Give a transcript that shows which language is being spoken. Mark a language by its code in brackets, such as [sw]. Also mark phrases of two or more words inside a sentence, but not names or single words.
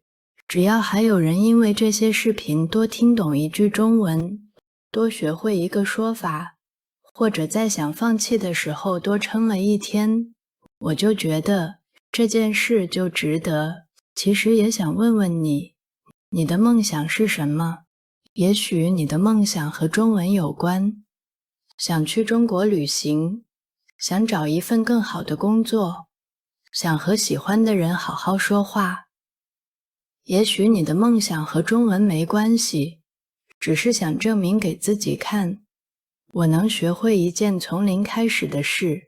[zh] 只要還有人因為這些視頻多聽懂一句中文，多學會一個說法，或者在想放棄的時候多撐了一天，我就覺得這件事就值得。其實也想問問你，你的夢想是什麼？也許你的夢想和中文有關，想去中國旅行，想找一份更好的工作，想和喜歡的人好好說話。也許你的夢想和中文沒關係，只是想證明給自己看，我能學會一件從零開始的事。